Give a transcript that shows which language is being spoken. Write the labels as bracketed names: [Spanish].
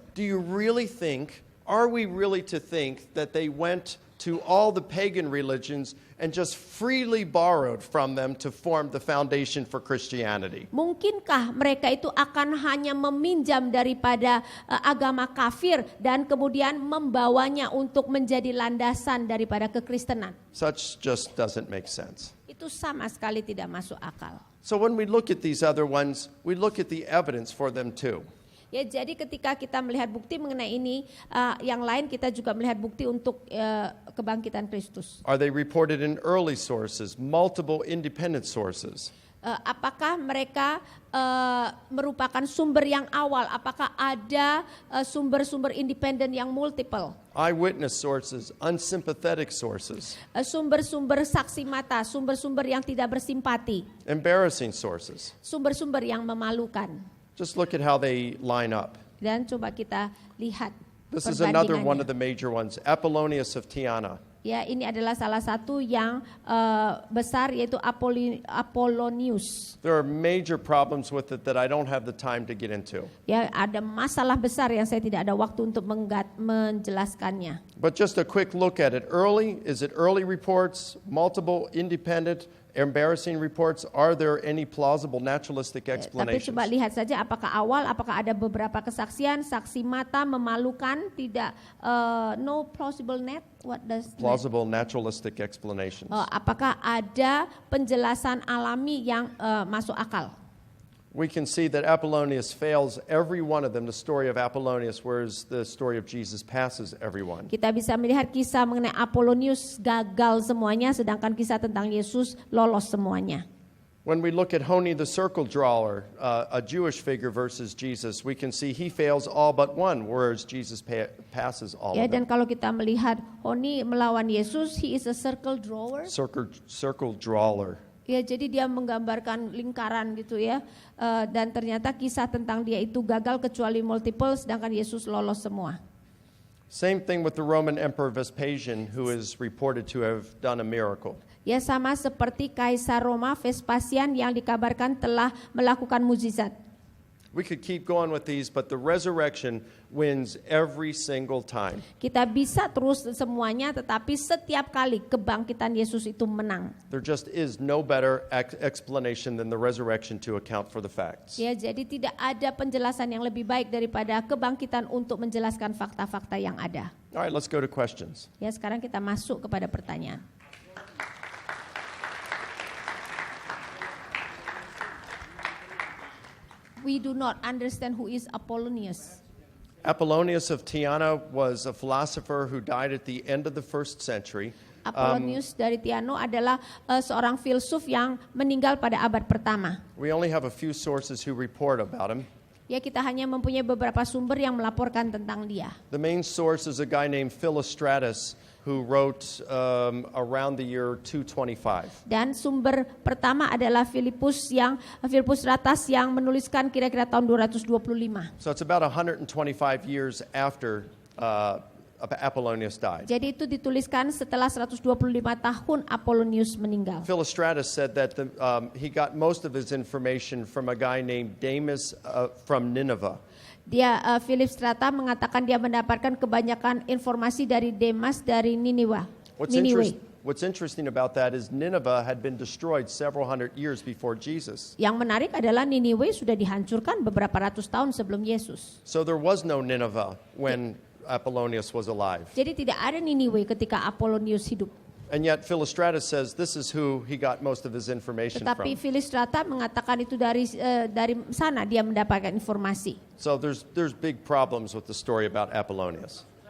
[English] do you really think, are we really to think that they went to all the pagan religions and just freely borrowed from them to form the foundation for Christianity? [Indonesian] Mungkinkah mereka itu akan hanya meminjam daripada agama kafir dan kemudian membawanya untuk menjadi landasan daripada kekristenan? [English] Such just doesn't make sense. [Indonesian] Itu sama sekali tidak masuk akal. [English] So when we look at these other ones, we look at the evidence for them too. [Indonesian] Ya, jadi ketika kita melihat bukti mengenai ini, yang lain kita juga melihat bukti untuk kebangkitan Kristus. [English] Are they reported in early sources, multiple independent sources? [Indonesian] Apakah mereka merupakan sumber yang awal? Apakah ada sumber-sumber independen yang multiple? [English] Eyewitness sources, unsympathetic sources, [Indonesian] Sumber-sumber saksi mata, sumber-sumber yang tidak bersimpati, [English] embarrassing sources. [Indonesian] sumber-sumber yang memalukan. [English] Just look at how they line up. [Indonesian] Dan coba kita lihat [English] This is another one of [Indonesian] perbandingannya. [English] the major ones, Apollonius of Tyana. [Indonesian] Ya, ini adalah salah satu yang besar, yaitu Apollonius. [English] There are major problems with it that I don't have the time to get into. [Indonesian] Ya, ada masalah besar yang saya tidak ada waktu untuk menjelaskannya. [English] But just a quick look at it. Is it early reports, multiple independent, embarrassing reports? Are there any plausible naturalistic [Indonesian] Tapi explanations? coba lihat saja apakah awal, apakah ada beberapa kesaksian, saksi mata, memalukan, tidak, [English] no plausible net, what does net? Plausible naturalistic explanations. [Indonesian] Apakah ada penjelasan alami yang masuk akal? [English] We can see that Apollonius fails every one of them. The story of Apollonius, whereas the story of Jesus passes everyone. [Indonesian] Kita bisa melihat kisah mengenai Apollonius gagal semuanya, sedangkan kisah tentang Yesus lolos semuanya. [English] When we look at Honi the circle drawer, a Jewish figure versus Jesus, we can see he fails all but one, whereas Jesus passes all [Indonesian] Ya, [English] of [Indonesian] dan [English] them. [Indonesian] kalau kita melihat Honi melawan Yesus, [English] he is a circle drawer. Circle drawer. [Indonesian] Ya, jadi dia menggambarkan lingkaran gitu ya. Dan ternyata kisah tentang dia itu gagal kecuali multiple, sedangkan Yesus lolos semua. [English] Same thing with the Roman Emperor Vespasian, who is reported to have done a miracle. [Indonesian] Ya, sama seperti Kaisar Roma Vespasian yang dikabarkan telah melakukan mukjizat. [English] We could keep going with these, but the resurrection wins every single time. [Indonesian] Kita bisa terus semuanya, tetapi setiap kali kebangkitan Yesus itu menang. [English] There just is no better explanation than the resurrection to account for the facts. [Indonesian] Ya, jadi tidak ada penjelasan yang lebih baik daripada kebangkitan untuk menjelaskan fakta-fakta yang ada. [English] All right, let's go to questions. [Indonesian] Ya, sekarang kita masuk kepada pertanyaan. [English] We do not understand who is Apollonius. Apollonius of Tyana was a philosopher who died at the end of the 1st century. [Indonesian] Apollonius dari Tiano adalah seorang filsuf yang meninggal pada abad pertama. [English] We only have a few sources who report about him. [Indonesian] Ya, kita hanya mempunyai beberapa sumber yang melaporkan tentang dia. [English] The main source is a guy named Philostratus who wrote around the year 225. [Indonesian] Dan sumber pertama adalah Filipus Ratas yang menuliskan kira-kira tahun 225. [English] So it's about 125 years after Apollonius died. [Indonesian] Jadi itu dituliskan setelah 125 tahun Apollonius meninggal. [English] Philostratus said that he got most of his information from a guy named Demas from Nineveh. [Indonesian] Philip Strata mengatakan dia mendapatkan kebanyakan informasi dari Demas dari Niniwe. [English] What's interesting about that is Nineveh had been destroyed several hundred years before Jesus. [Indonesian] Yang menarik adalah Niniwe sudah dihancurkan beberapa ratus tahun sebelum Yesus. [English] So there was no Nineveh when Apollonius was alive. [Indonesian] Jadi tidak ada Niniwe ketika Apollonius hidup. [English] And yet Philostratus says this is who he got most of his information [Indonesian] Tetapi [English] from. [Indonesian] Philip Strata mengatakan itu dari sana dia mendapatkan informasi. [English] So there's big problems with the story about Apollonius.